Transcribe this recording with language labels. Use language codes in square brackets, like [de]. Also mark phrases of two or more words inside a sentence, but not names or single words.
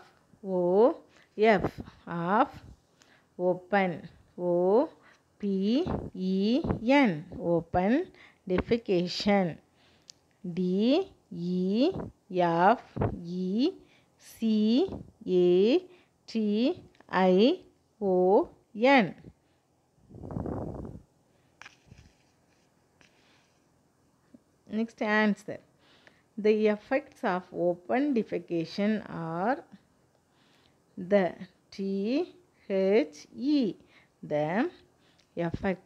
[en] O F. Of. Open. O P E N. Open defecation. D E F E C A T I O N. Next answer. The effects of open defecation are the. T H E. The effects.